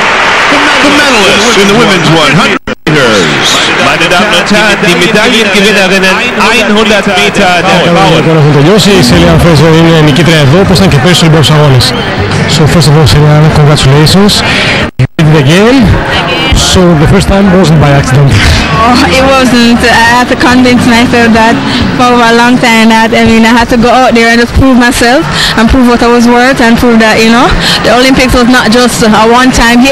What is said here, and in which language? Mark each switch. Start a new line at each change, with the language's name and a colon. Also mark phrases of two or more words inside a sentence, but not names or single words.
English: The medalists in the women's 100 meters.
German: Meine Damen und Herren, die Medaillengewinnerinnen 100 Meter der Frauen.
Greek: Τώρα έχουν τελειώσει. Η Σέλια Φρέιζερ είναι νικήτρια εδώ, όπως ήταν και πέρυσι στους Ολυμπιακούς Αγώνες.
English: So first of all, Celia, congratulations. You did it again. So the first time wasn't by accident. Oh, it wasn't. I had to convince myself that for a long time that I had to go out there and just prove myself and prove what I was worth and prove that, the Olympics was not just a one-time hit.